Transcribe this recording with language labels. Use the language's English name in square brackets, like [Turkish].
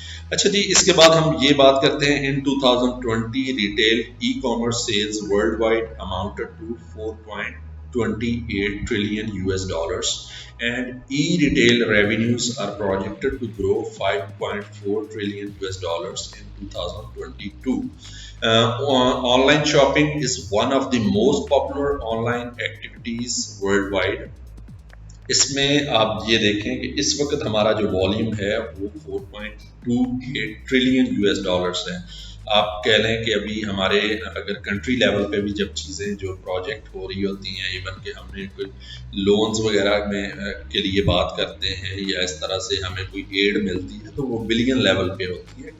[Urdu] اچھا جی, اس کے بعد ہم یہ بات کرتے ہیں [English] In 2020 retail ecommerce sales worldwide amounted to 4.28 trillion US dollars and e-retail revenues are projected to grow 5.4 trillion US dollars in 2022. Online shopping is one of the most popular online activities worldwide. [Urdu] اس میں آپ یہ دیکھیں کہ اس وقت ہمارا جو volume ہے وہ 4.28 ٹریلین US ڈالرز ہے. آپ کہہ لیں کہ ابھی ہمارے اگر کنٹری لیول پہ بھی جب چیزیں جو پروجیکٹ ہو رہی ہوتی ہیں, ایون کہ ہم نے کوئی لونز وغیرہ میں کے لیے بات کرتے ہیں یا اس طرح سے ہمیں کوئی ایڈ ملتی ہے تو وہ بلین لیول پہ ہوتی ہے.